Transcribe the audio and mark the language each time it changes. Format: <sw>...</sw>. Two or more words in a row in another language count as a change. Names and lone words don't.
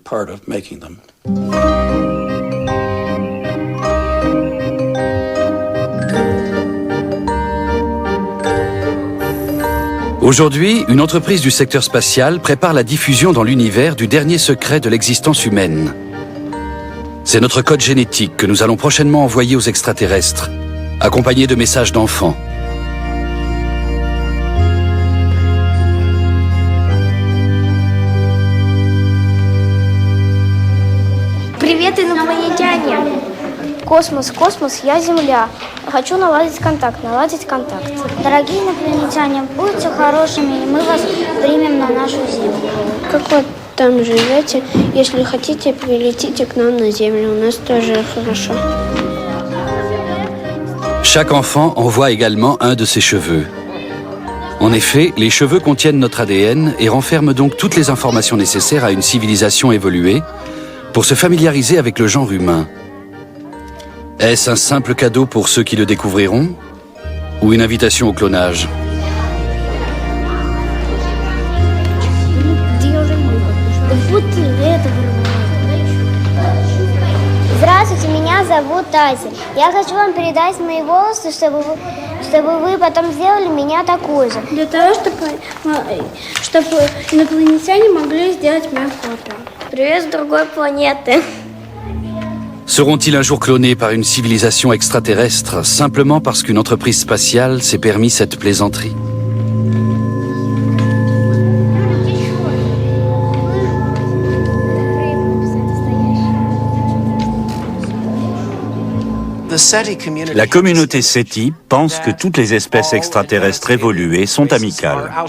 <fr>Aujourd'hui, une entreprise du secteur spatial prépare la diffusion dans l'univers du dernier secret de l'existence humaine. C'est notre code génétique que nous allons prochainement envoyer aux extraterrestres, accompagné de messages d'enfants.</fr> <ru>Привет, инопланетяне! Космос, космос, я Земля. Хочу наладить контакт. Дорогие инопланетяне, будьте хорошими, и мы вас примем на нашу Землю. Как вы там живете? Если хотите, прилетите к нам на Землю. У нас тоже хорошо.</ru> <fr>Chaque enfant envoie également un de ses cheveux. En effet, les cheveux contiennent notre ADN et renferment donc toutes les informations nécessaires à une civilisation évoluée pour se familiariser avec le genre humain. Est-ce un simple cadeau pour ceux qui le découvriront ou une invitation au clonage?</fr> <ru>Здравствуйте, меня зовут Ася. Я хочу вам передать мои волосы, чтобы вы потом сделали меня такой же. Для того, чтобы инопланетяне могли сделать меня фото. Привет с другой планеты.</ru> <fr>Seront-ils un jour clonés par une civilisation extraterrestre simplement parce qu'une entreprise spatiale s'est permis cette plaisanterie? La communauté SETI pense que toutes les espèces extraterrestres évoluées sont amicales.</fr>